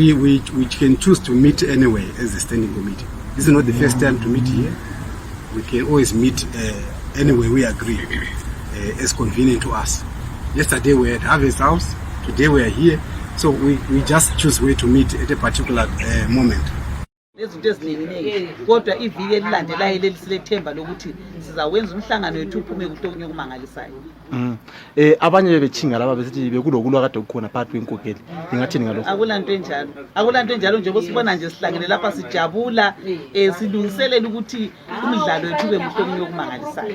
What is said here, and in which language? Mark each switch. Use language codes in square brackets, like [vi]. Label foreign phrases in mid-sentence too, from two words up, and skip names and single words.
[en] We can choose to meet anyway as a standing committee. This is not the first time to meet here. We can always meet anyway we agree, as convenient to us. Yesterday we were at Harvest House, today we are here, so we just choose where to meet at a particular moment. [nd] Lezinto eziningi kodwa iviki elilandelayo lesilethemba lokuthi sizawenza umhlangano wethu uphume kuhlonye okumangalisayo. Abanye bechinga laba besithi bekulokulwa kade kukhona phakathi kwenkokeli. Ningathini ngalokho? Akulanto enjalo. Akulanto enjalo nje bosibona nje sihlangene lapha sijabula silungiselela ukuthi umdlalo wethu ube kuhlonye okumangalisayo.